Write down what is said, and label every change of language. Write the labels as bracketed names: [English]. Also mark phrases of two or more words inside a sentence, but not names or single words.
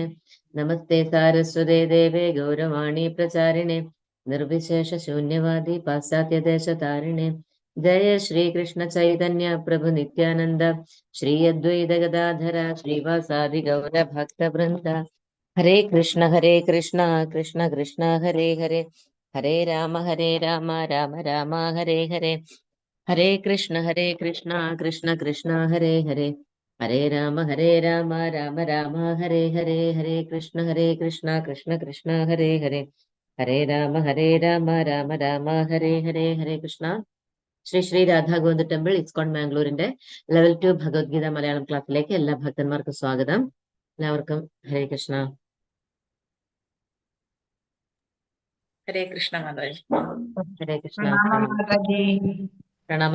[Sanskrit] നമസ്തേ സാരസ്വതേ ദേവേ ഗൗരവാണി പ്രചാരിണേ നിർവിശേഷ ശൂന്യവാദി പാശ്ചാത്യദേശതാരിണേ. ജയ ശ്രീകൃഷ്ണ ചൈതന്യ പ്രഭു നിത്യാനന്ദ ശ്രീ അദ്വൈത ഗദാധര ശ്രീവാസാദി ഗൗരഭക്തവൃന്ദ. ഹരേ കൃഷ്ണ കൃഷ്ണ കൃഷ്ണ ഹരേ ഹരേ ഹരേ രാമ രാമ രാമ ഹരേ ഹരേ ഹരേ കൃഷ്ണ കൃഷ്ണ കൃഷ്ണ ഹരേ ഹരേ ഹരേ രാമ രാമ രാമ ഹരേ ഹരേ ഹരേ കൃഷ്ണ കൃഷ്ണ ഹരേ ഹരേ ഹരേ രാമ രാമ രാമ ഹരേ ഹരേ. ഹരേ കൃഷ്ണ. [Malayalam] ശ്രീ ശ്രീ രാധാ ഗോവിന്ദ ടെമ്പിൾ ഇസ്കോൺ മാംഗ്ലൂരിന്റെ ലെവൽ 2 ഭഗവത്ഗീത മലയാളം ക്ലാസ്സിലേക്ക് എല്ലാ ഭക്തന്മാർക്കും സ്വാഗതം. എല്ലാവർക്കും [Sanskrit] ഹരേ കൃഷ്ണ. ഹരേ കൃഷ്ണ [Malayalam] മാതാജി. [Sanskrit] ഹരേ കൃഷ്ണ. [Malayalam] പ്രണാമം